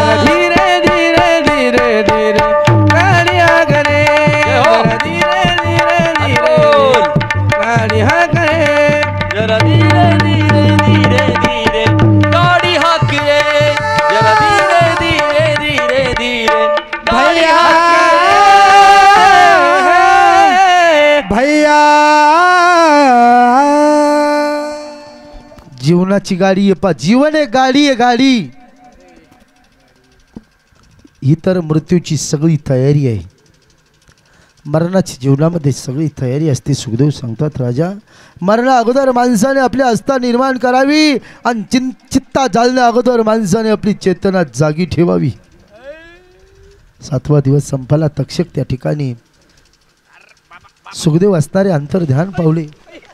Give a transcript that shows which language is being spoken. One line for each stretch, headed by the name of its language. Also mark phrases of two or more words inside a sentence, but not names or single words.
Hindi: धीरे धीरे धीरे धीरे गाड़िया करे धीरे धीरे धीरे गाड़िया करे जरा धीरे धीरे धीरे धीरे गाड़ी हाके जरा धीरे धीरे धीरे धीरे
Marathi: भैया भैया जीवनाची गाडी आहे पा जीवन आहे गाडी ही तर मृत्यूची सगळी तयारी आहे मरणाची जीवनामध्ये सगळी तयारी असते सुखदेव सांगतात राजा मरणा अगोदर माणसाने आपली आस्था निर्माण करावी आणि चित्ता जाळण्या अगोदर माणसाने आपली चेतना जागी ठेवावी 7वा दिवस संपला तक्षक त्या ठिकाणी सुखदेव असणारे अंतर्ध्यान पावले